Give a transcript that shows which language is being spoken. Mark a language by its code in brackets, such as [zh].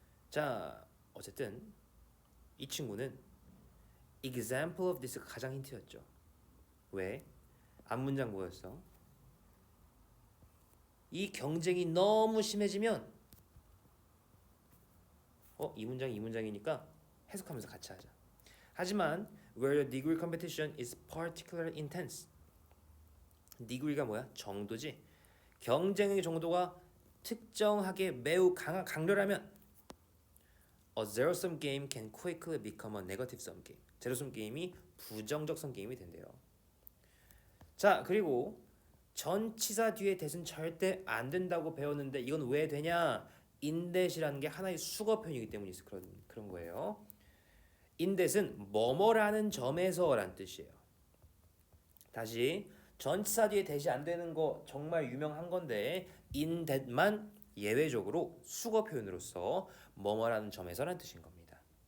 [ko] 자, 어쨌든 이 친구는 [en] example of this [ko] 가 가장 힌트였죠. 왜? 앞문장 뭐였어? 이 경쟁이 너무 심해지면 이 문장이 이 문장이니까 해석하면서 같이 하자. [en] 하지만 where the degree competition is particularly intense. [ko] degree가 뭐야? 정도지. 경쟁의 정도가 특정하게 매우 강렬하면 [en] a zero-sum game can quickly become a negative-sum game. [ko] 제로섬 게임이 부정적성 게임이 된대요. 자, 그리고 전치사 뒤에 that은 절대 안 된다고 배웠는데 이건 왜 되냐? in that이라는 게 하나의 수거 표현이기 때문에 그런 거예요. in that은 뭐뭐라는 점에서라는 뜻이에요. 다시 전치사 뒤에 that이 안 되는 거 정말 유명한 건데 in that만 예외적으로 수거 표현으로서 뭐뭐라는 점에서라는 뜻인 겁니다.